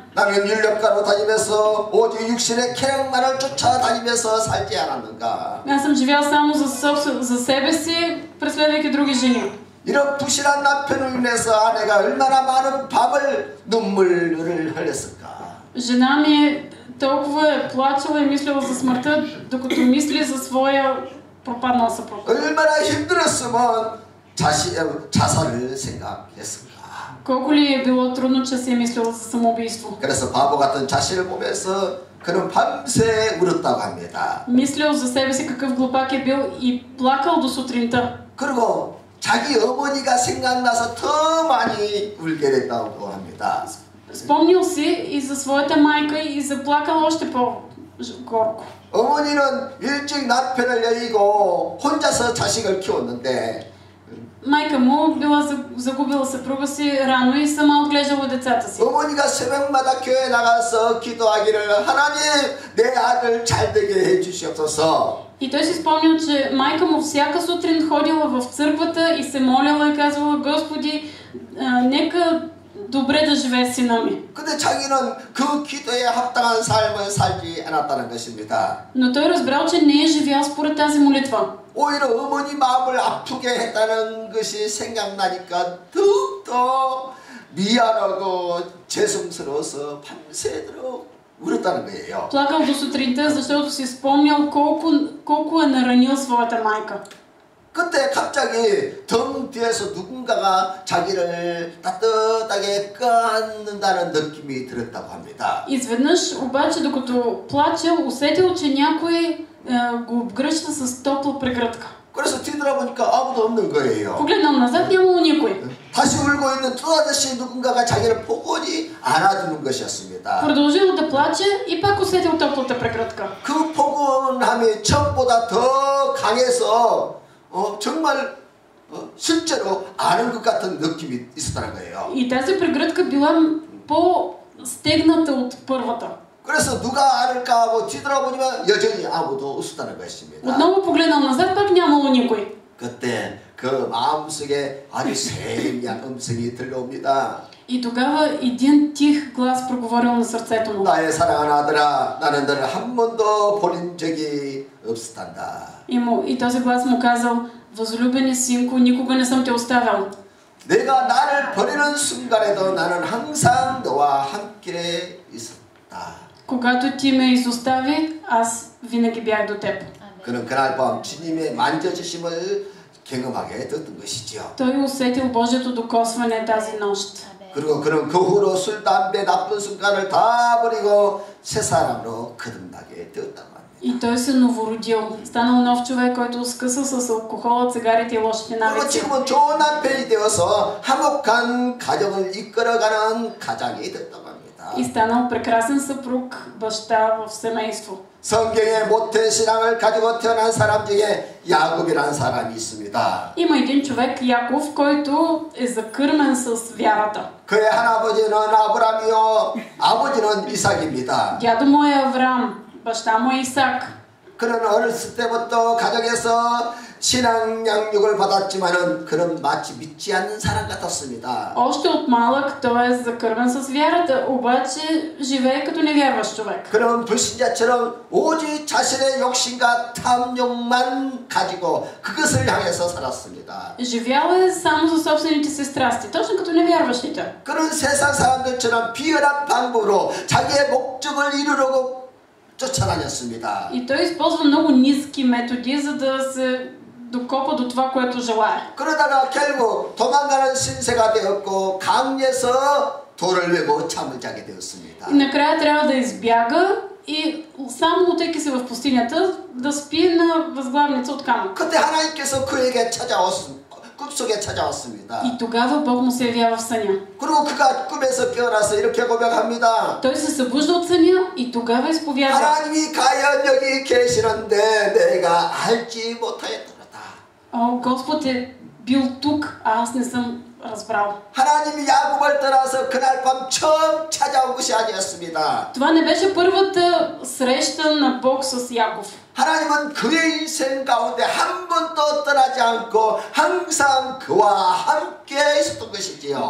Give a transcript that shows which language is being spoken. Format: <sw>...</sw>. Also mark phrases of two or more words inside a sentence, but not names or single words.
<ko>나는 율법가로 다니면서 오직 육신의 쾌락만을 쫓아다니면서 살지 않았는가?</ko> <bg>Аз съм живял само за себе си, преследвайки други жени.</bg> <ko>이런 부실한 남편을 인해서 아내가 얼마나 많은 밤을 눈물을 흘렸을까?</ko> <bg>Жена ми толкова е плачела и мислила за смъртта, докато мисли за своя пропаднал съпруг.</bg> <ko>얼마나 힘들었으면 자살을 생각했을까?</ko> <bg>Колко ли е било трудно, че си е мислила за самоубийство.</bg> <ko>그래서 바보 같은 자신을 보면서 그는 밤새 울었다고 합니다.</ko> <bg>Мислил за себе си какъв глупак е бил и плакал до сутринта.</bg> <ko>그리고 자기 어머니가 생각나서 더 많이 울게 됐다고 합니다.</ko> <bg>Спомнил си и за своята майка и заплакал още по-горко.</bg> <ko>어머니는 일찍 남편을 여의고 혼자서 자식을 키웠는데</ko> <bg>Майка му била загубила съпруга си рано и сама отглеждала децата си.</bg> <ko>어머니가 새벽마다 교회에 나가서 기도하기를 하나님 내 아들 잘 되게 해주시옵소서.</ko> <bg>И той си спомнил, че майка му всяка сутрин ходила в църквата и се молила и казвала: Господи, нека добре да живее сина ми.</bg> <ko>근데 자기는 그 기도에 합당한 삶을 살지 않았다는 것입니다.</ko> <bg>Но той разбрал, че не е живял според тази молитва.</bg> <ko>오히려 어머니 마음을 아프게 했다는 것이 생각나니까 더욱더 미안하고 죄송스러워서 밤새도록 울었다는 거예요.</ko> <bg>Плакал до сутринта, защото си спомнял колко е наранил своята майка.</bg> <ko>그때 갑자기 등 뒤에서 누군가가 자기를 따뜻하게 껴안는다는 느낌이 들었다고 합니다.</ko> <bg>Изведнъж обаче, докато плачел, усетил, че някой го обгръща с топла прегръдка.</bg> <ko>그래서 뒤돌아보니까 아무도 없는 거예요.</ko> <bg>Погледнал назад, нямало никой.</bg> <ko>다시 울고 있는 또 아저씨 누군가가 자기를 포근히 안아주는 것이었습니다.</ko> <bg>Продължил да плаче и пак усетил топлата прегръдка.</bg> <ko>그 포근함이 처음보다 더 강해서 정말 실제로 아는 것 같은 느낌이 있었다는 거예요.</ko> <bg>И тази прегръдка била по-стегната от първата.</bg> <ko>그래서 누가 알을까 하고 뒤돌아보니까 여전히 아무도 없었다는 것입니다.</ko> <bg>Отново погледнал назад, пак нямало никой.</bg> <ko>그때 그 마음속에 아주 세미한 음성이 들려옵니다.</ko> <bg>И тогава един тих глас проговорил на сърцето му.</bg> <ko>나의 사랑하는 아들아, 나는 너를 한 번도 버린 적이 없었단다.</ko> <bg>И този глас му казал: възлюбени синко, никога не съм те оставял.</bg> <ko>내가 나를 버리는 순간에도 나는 항상 너와 함께 있었다.</ko> <bg>Когато ти ме изостави, аз винаги бях до теб.</bg> <ko>그는 그날 밤 주님의 만져주심을 경험하게 됐던 것이죠.</ko> <bg>Той усетил Божието докосване тази нощ.</bg> <ko>그리고 그는 그 후로 술, 담배, 나쁜 습관을 다 버리고 새 사람으로 거듭나게 되었다고 합니다.</ko> <bg>И той се новородил. Станал нов човек, който скъса с алкохола, цигарите и лошите</bg> <ko>그리고</ko> <bg>навици.</bg> <ko>지금은 좋은 남편이 되어서 화목한 가정을 이끌어가는 가장이 됐다고 합니다.</ko> <bg>И станал прекрасен съпруг, баща в семейство.</bg> <ko>성경에 모태 신앙을 가지고 태어난 사람 중에 야곱이라는 사람이 있습니다.</ko> <bg>Има един човек, Яков, който е закърмен с вярата.</bg> <ko>그의 할아버지는 아브라함이요 아버지는 이삭입니다.</ko> <bg>Дядо му е Авраам, баща му е Исак.</bg> <ko>그는 어렸을 때부터 가정에서 신앙 양육을 받았지만은 그는 마치 믿지 않는 사람 같았습니다.</ko> <bg>Още от малък той е закърмен с вярата, обаче живее като невярващ човек.</bg> <ko>그는 불신자처럼 오직 자신의 욕심과 탐욕만 가지고 그것을 향해서 살았습니다.</ko> <bg>Живял е само за собствените си страсти, точно като невярващите.</bg> <ko>그는 세상 사람들처럼 비열한 방법으로 자기의 목적을 이루려고 쫓아다녔습니다.</ko> <bg>И той използва много ниски методи, за да се докопа до това, което желае.</bg> <ko>그러다가 결국 도망가는 신세가 되었고 강에서 돌을 메고 잠을 자게 되었습니다.</ko> <bg>И накрая трябва да избяга и само лутайки се в пустинята, да спи на възглавница от камък.</bg> <ko>그때 하나님께서 그에게 꿈속에 찾아왔습니다.</ko> <bg>И тогава Бог му се явява в съня.</bg> <ko>그리고 그가 꿈에서 깨어나서 이렇게 고백합니다.</ko> <bg>Той се събужда от съня и тогава изповядва.</bg> <ko>하나님이 과연 여기 계시는데 내가 알지 못하였더라다.</ko> <bg>О, Господ е бил тук, а аз не съм разбрал.</bg> <ko>하나님이 야곱을 떠나서 그날 밤 처음 찾아온 것이 아니었습니다.</ko> <bg>Това не беше първата среща на Бог с Яков.</bg> <ko>하나님은 그의 인생 가운데 한 번도 떠나지 않고 항상 그와 함께 있었던 것이지요.</ko>